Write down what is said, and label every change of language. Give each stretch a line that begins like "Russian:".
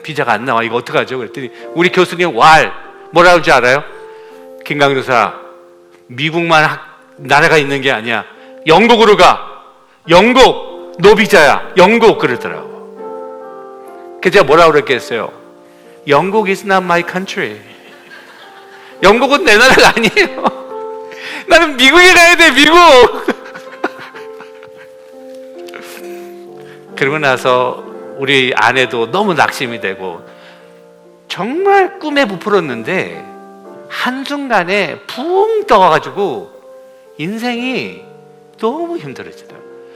Korean: 비자가 안 나와. 이거 어떡하죠? 그랬더니 우리 교수님 뭐라고 하는지 알아요? 김강교사, 미국만 나라가 있는 게 아니야. 영국으로 가. 영국 노비자야. 영국 그러더라고. 그래서 제가 뭐라고 그랬겠어요?
English: 영국 is not my country.
Korean: 영국은 내 나라가 아니에요. 나는 미국에 가야 돼. 미국. 그러고 나서 우리 아내도 너무 낙심이 되고 정말 꿈에 부풀었는데 한순간에 붕 떠가지고 인생이 너무 힘들어지더라고요.